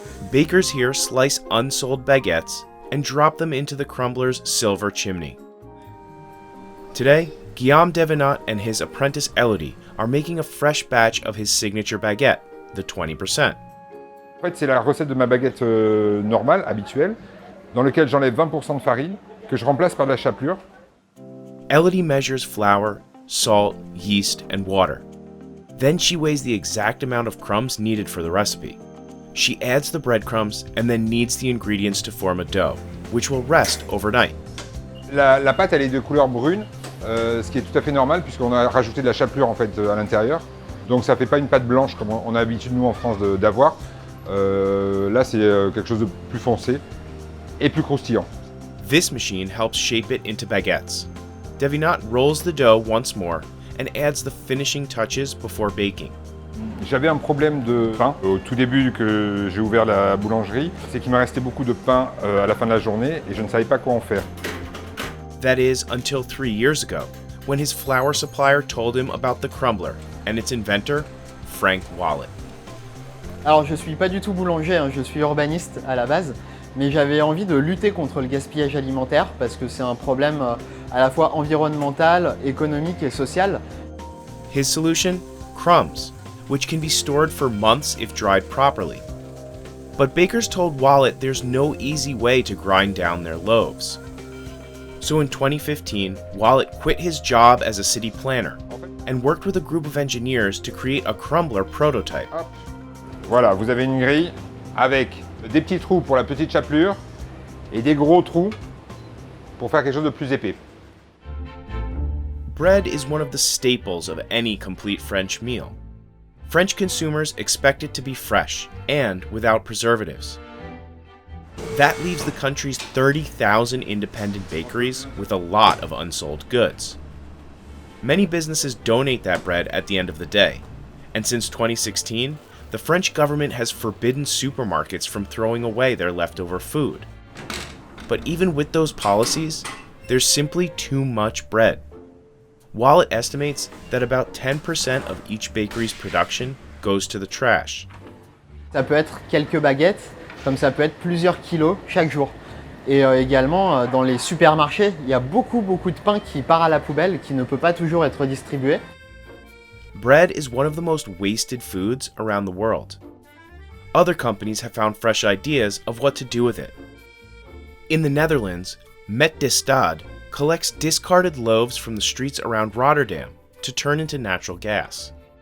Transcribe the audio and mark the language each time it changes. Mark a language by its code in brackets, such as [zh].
[en] Bakers here slice unsold baguettes and drop them into the Crumbler's silver chimney. Today, Guillaume Devenant and his apprentice Elodie are making a fresh batch of his signature baguette, the 20%. [fr] En fait, c'est la recette de ma baguette normale, habituelle, dans laquelle j'enlève 20% de farine, que je remplace par de la chapelure. [en] Elodie measures flour, salt, yeast, and water. Then she weighs the exact amount of crumbs needed for the recipe. She adds the breadcrumbs and then kneads the ingredients to form a dough, which will rest overnight. [fr] La pâte, elle est de couleur brune, ce qui est tout à fait normal puisqu'on a rajouté de la chapelure en fait à l'intérieur. Donc ça ne fait pas une pâte blanche comme on a l'habitude nous en France d'avoir. Là, c'est quelque chose de plus foncé et plus croustillant. [en] This machine helps shape it into baguettes. Devenant rolls the dough once more and adds the finishing touches before baking. [fr] J'avais un problème de pain au tout début que j'ai ouvert la boulangerie. C'est qu'il me restait beaucoup de pain à la fin de la journée et je ne savais pas quoi en faire. [en] That is, until 3 years ago, when his flour supplier told him about the Crumbler and its inventor, Frank Wallet. [fr] Alors je suis pas du tout boulanger, je suis urbaniste à la base, mais j'avais envie de lutter contre le gaspillage alimentaire parce que c'est un problème à la fois environnemental, économique et social. [en] His solution? Crumbs, which can be stored for months if dried properly. But bakers told Wallet there's no easy way to grind down their loaves. So in 2015, Wallet quit his job as a city planner and worked with a group of engineers to create a Crumbler prototype. [fr] Voilà, vous avez une grille avec des petits trous pour la petite chapelure et des gros trous pour faire quelque chose de plus épais. [en] Bread is one of the staples of any complete French meal. French consumers expect it to be fresh and without preservatives. That leaves the country's 30,000 independent bakeries with a lot of unsold goods. Many businesses donate that bread at the end of the day, and since 2016, the French government has forbidden supermarkets from throwing away their leftover food. But even with those policies, there's simply too much bread. Wallet estimates that about 10% of each bakery's production goes to the trash. [fr] Ça peut être quelques baguettes, comme ça peut être plusieurs kilos chaque jour. Et également, dans les supermarchés, il y a beaucoup de pain qui part à la poubelle, qui ne peut pas toujours être distribué. [en] Bread is one of the most wasted foods around the world. Other companies have found fresh ideas of what to do with it. In the Netherlands, Met de Stad collects discarded loaves from the streets around Rotterdam to turn into natural gas.